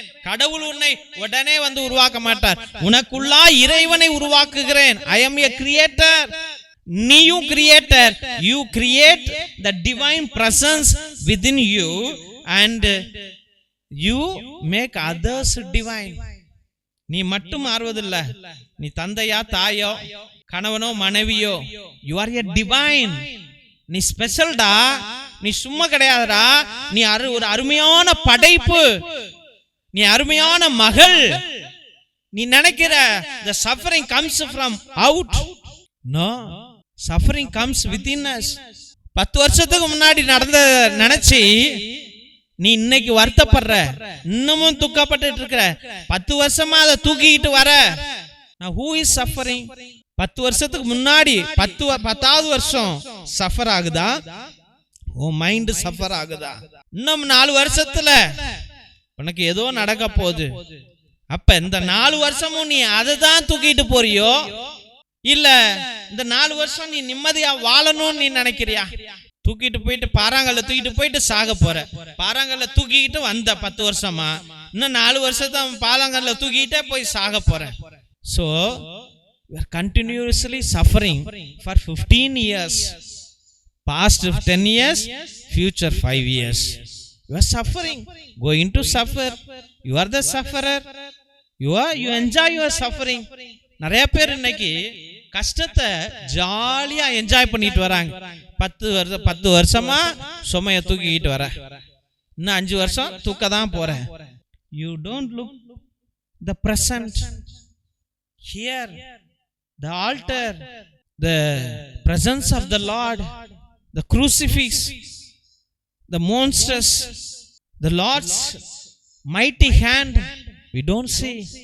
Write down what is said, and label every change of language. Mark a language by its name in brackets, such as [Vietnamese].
[Tamil] கடவுள் உன்னை உடனே வந்து உருவாக்க மாட்டார், உனக்குள்ளா இறைவனை உருவாக்குகிறேன். [English] I am a creator. [Tamil] நீயும் creator. [English] You create the divine presence within you and you make others divine. [Tamil] நீ மட்டும் மாறுவதில்ல, நீ தந்தையா தாயோ கணவனோ மனைவியோ, [English] you are a divine. [Tamil] நீ ஸ்பெஷல்டா, நீ சும்மா கிடையாதுடா. நீ ஒரு அருமையான படைப்பு, நீ அருமையான மகள். நீ நினைக்கிற [English] the suffering comes from out. No, suffering comes within us. [Tamil] 10 வருஷத்துக்கு முன்னாடி நடந்த நினைச்சு நீ இன்னைக்கு வருத்தப்படுற, இன்னமும் துக்கப்பட்டு இருக்கிற. 10 வருஷமா அதை தூக்கிட்டு வர. [English] Now who is suffering? [Tamil] 10 வருஷத்துக்கு முன்னாடி 10வது வருஷம் சஃபர் ஆகுதா? உன் மைண்ட் சஃபர் ஆகுதா? இன்னும் 4 வருஷத்துல உனக்கு ஏதோ நடக்க போகுது. அப்ப இந்த 4 வருஷமும் நீ அதை தான் தூக்கிட்டு போறியோ, இல்ல இந்த 4 வருஷம் நீ நிம்மதியா வாழணும்னு நீ நினைக்கிறியா? தூக்கிட்டு போயிட்டு பாறாங்கல்ல தூக்கிட்டு போயிட்டு சாக போற. பாறாங்கல்ல தூக்கிட்டு வந்த 10 வருஷமா, இன்னும் 4 வருஷத்தை பாறாங்கல்ல தூக்கிட்டே போய் சாக போற. [English] So we are continuously suffering for 15 years. Past 10 years, future 5 years. You are suffering, going to suffer. You are the sufferer. You enjoy your suffering. [Tamil] நிறைய பேர் இன்னைக்கு கஷ்டத்தை ஜாலியா என்ஜாய் பண்ணிட்டு வராங்க. 10 வருஷமா சுமைய தூக்கிட்டு வர, இன்னும் 5 வருஷம் தூக்க தான் போற. [English] You don't look the present. Here, the altar, the presence of the Lord, the crucifix, the monsters, the Lord's mighty hand, we don't see.